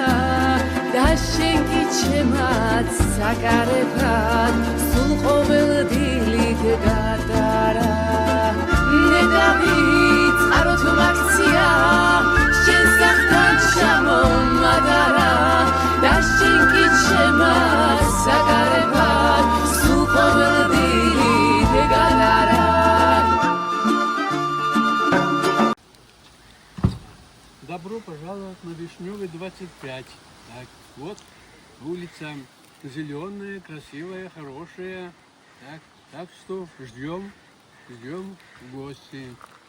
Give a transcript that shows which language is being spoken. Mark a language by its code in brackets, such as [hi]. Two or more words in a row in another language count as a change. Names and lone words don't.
[ka] და შენ კი ჩემად საკარებად სულ ყოველ დილით გადარა ნედავი წყაროთ მაგცია შენ სახთან ჩამომაგარა და შენ კი ჩემად საკარებად სულ ყოველ დილით გადარა [ru] Добро пожаловать на Вишневый 25. Так, вот улица зеленые, красивые, хорошие. Так что ждем в гости.